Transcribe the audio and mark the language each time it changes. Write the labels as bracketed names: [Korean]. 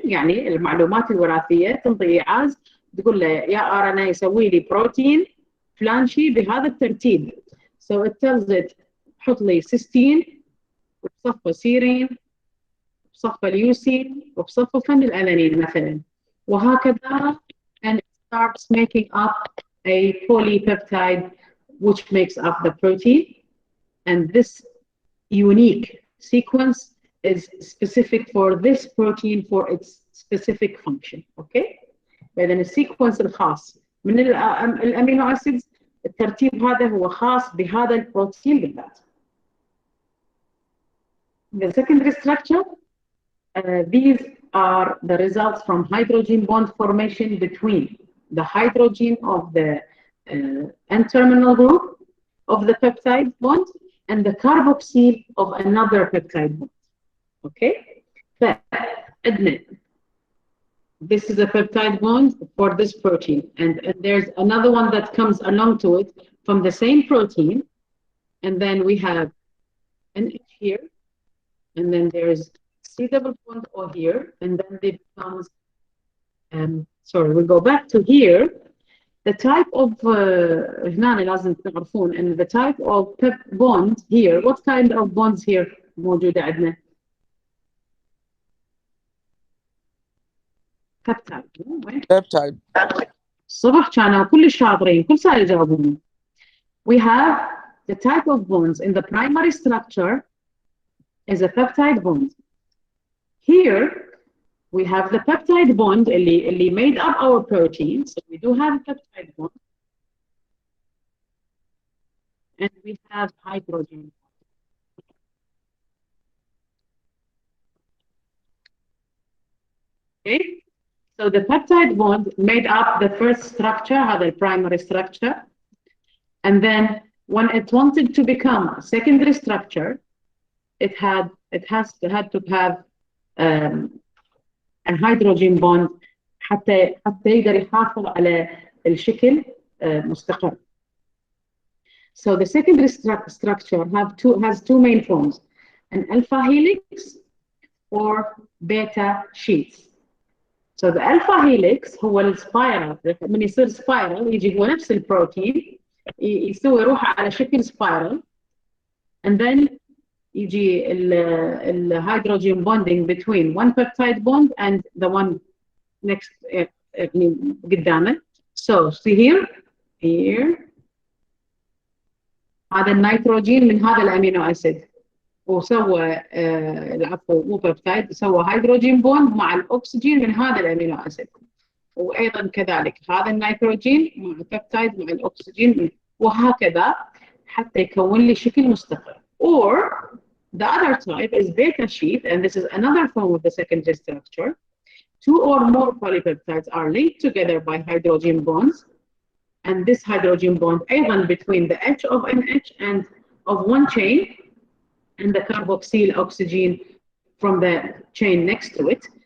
[Arabic] يعني المعلومات الوراثية تنطي إيعاز تقول له يا RNA يسوي لي بروتين فلان شيء بهذا الترتيب. [English] So it tells it [Arabic] حط لي سيستين وبصفه سيرين وبصفه اليوسين وبصفه فن الألانين مثلا وهكذا, [English] and it starts making up a polypeptide which makes up the protein, and this unique sequence is specific for this protein for its specific function. Okay? [Arabic] إذن السيكونس الخاص من الأمينو أسيدز الترتيب هذا هو خاص بهذا البروتين بالذات. [English] The secondary structure, these are the results from hydrogen bond formation between the hydrogen of the N-terminal group of the peptide bond and the carboxyl of another peptide bond. Okay? This is a peptide bond for this protein, and there's another one that comes along to it from the same protein, and then we have an H here, and then there's C double bond O here, and then it becomes, sorry, we'll go back to here. The type of [Arabic] هنا لازم تعرفون [English] and the type of bond here, what kind of bonds here [Arabic] موجودة عندنا؟ [English] Peptide. [Arabic] الصبح كانوا كل شاطرين كل سؤال يجاوبون. [English] We have the type of bonds in the primary structure is a peptide bond. Here we have the peptide bond اللي made up our protein, so we do have a peptide bond, and we have hydrogen. Okay, so the peptide bond made up the first structure, هذا the primary structure, and then when it wanted to become a secondary structure, it had to have a hydrogen bond [Arabic] حتى يقدر يحافظ على الشكل مستقر. [English] So the secondary structure has two main forms, an alpha helix or beta sheets. So the alpha helix [Arabic] هو السبايرال، من يصير سبايرال يجي هو نفس البروتين يسوي روحه على شكل سبايرال، and then يجي الهيدروجين [English] bonding between one peptide bond and the one next [Arabic] قدامه. [English] So see here [Arabic] هذا النيتروجين من هذا الامينو اسيد وسوى العفو مو بيبتايد، سوى هيدروجين بوند مع الاكسجين من هذا الامينو اسيد، وايضا كذلك هذا النيتروجين مع البيبتايد مع الاكسجين وهكذا حتى يكون لي شكل مستقر. [English] Or the other type is beta sheet, and this is another form of the secondary structure. two or more polypeptides are linked together by hydrogen bonds, and this hydrogen bond أيضا between the H of NH and of one chain and the carboxyl oxygen from the chain next to it.